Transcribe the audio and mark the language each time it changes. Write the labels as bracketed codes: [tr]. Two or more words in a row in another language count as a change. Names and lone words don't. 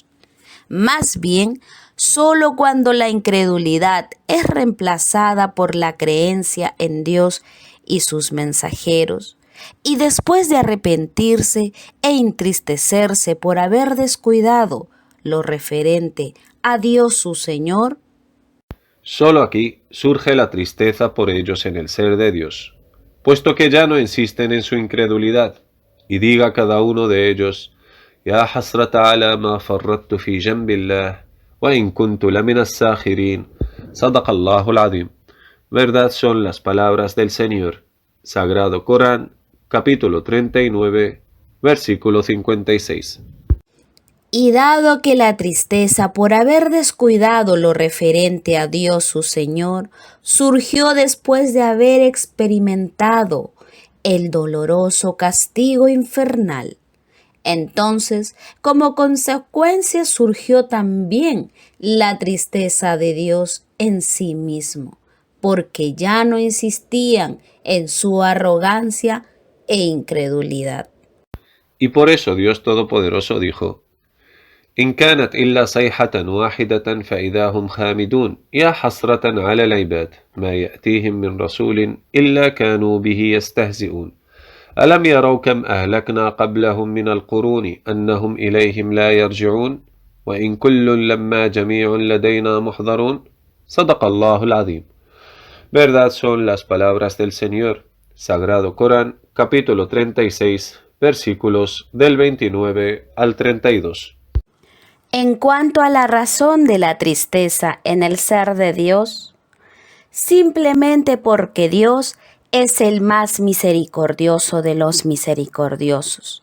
[es] Más bien, solo cuando la incredulidad es reemplazada por la creencia en Dios y sus mensajeros, y después de arrepentirse e entristecerse por haber descuidado lo referente a Dios su Señor, solo aquí surge la tristeza por ellos en el ser de Dios, puesto que ya no insisten en su incredulidad, y diga cada uno de ellos: [ar] يا حسرتا على ما فرطت في جنب الله وإن كنت لمن الساخرين صدق الله العظيم. [es] Verdad son las palabras del Señor. Sagrado Corán, capítulo 39, versículo 56. y dado que la tristeza por haber descuidado lo referente a Dios su Señor surgió después de haber experimentado el doloroso castigo infernal, entonces como consecuencia surgió también la tristeza de Dios en sí mismo, porque ya no insistían en su arrogancia e incredulidad. Y por eso Dios Todopoderoso dijo: [ar] إن كانت إلا صيحة واحدة فإذا هم خامدون يا حسرة على العباد ما يأتيهم من رسول إلا كانوا به يستهزئون ألم يروا كم أهلكنا قبلهم من القرون أنهم إليهم لا يرجعون وإن كل لما جميع لدينا محضرون صدق الله العظيم. [es] Verdad son las palabras del Señor. Sagrado Corán, capítulo 36, versículos del 29 al 32. En cuanto a la razón de la tristeza en el ser de Dios, simplemente porque Dios es el más misericordioso de los misericordiosos.